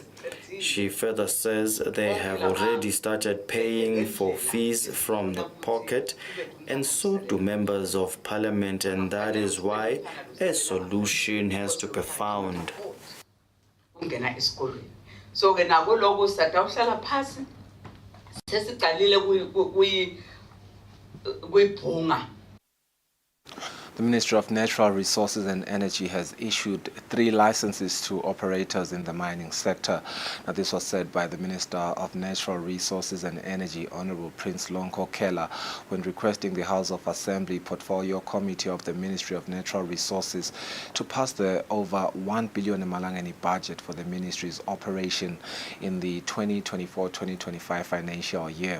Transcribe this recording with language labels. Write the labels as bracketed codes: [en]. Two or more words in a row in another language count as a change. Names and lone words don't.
[en] She further says they have already started paying for fees from the pocket, and so do members of parliament, and that is why a solution has to be found. [ss] So nako lokho satawuhlala phasi sesiqalile kuyibhunga. [en] The Ministry of Natural Resources and Energy has issued 3 licenses to operators in the mining sector. Now, this was said by the Minister of Natural Resources and Energy, Honorable Prince Lonko Kela, when requesting the House of Assembly Portfolio Committee of the Ministry of Natural Resources to pass the over 1 billion Malangeni budget for the ministry's operation in the 2024-2025 financial year.